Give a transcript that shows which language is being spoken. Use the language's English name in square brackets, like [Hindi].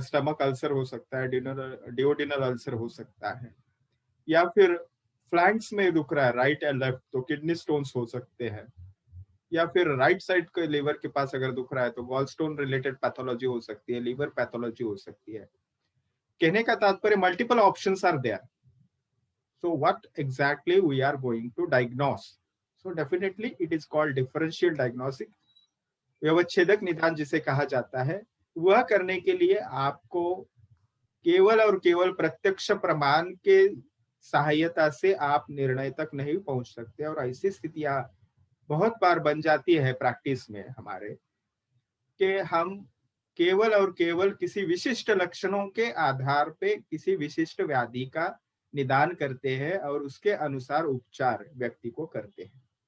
[Hindi] Stomach ulcer हो सकता है, डिओडिनल अल्सर हो सकता है, या फिर फ्लैंक्स में दुख रहा है [English] right and left [Hindi] तो किडनी स्टोन्स हो सकते हैं, या फिर राइट साइड के लीवर के पास अगर दुख रहा है तो गॉल स्टोन रिलेटेड पैथोलॉजी हो सकती है, लीवर पैथोलॉजी हो सकती है। कहने का तात्पर्य [English] Multiple options are there. So what exactly we are going to diagnose? So definitely it is called differential diagnostic. [Hindi] व्यवच्छेदक निदान जिसे कहा जाता है, वह करने के लिए आपको केवल और केवल प्रत्यक्ष प्रमाण के सहायता से आप निर्णय तक नहीं पहुंच सकते। और ऐसी स्थितियां बहुत बार बन जाती है प्रैक्टिस में हमारे, कि हम केवल और केवल किसी विशिष्ट लक्षणों के आधार पे किसी विशिष्ट व्याधि का निदान करते हैं और उसके अनुसार उपचार व्यक्ति को करते हैं।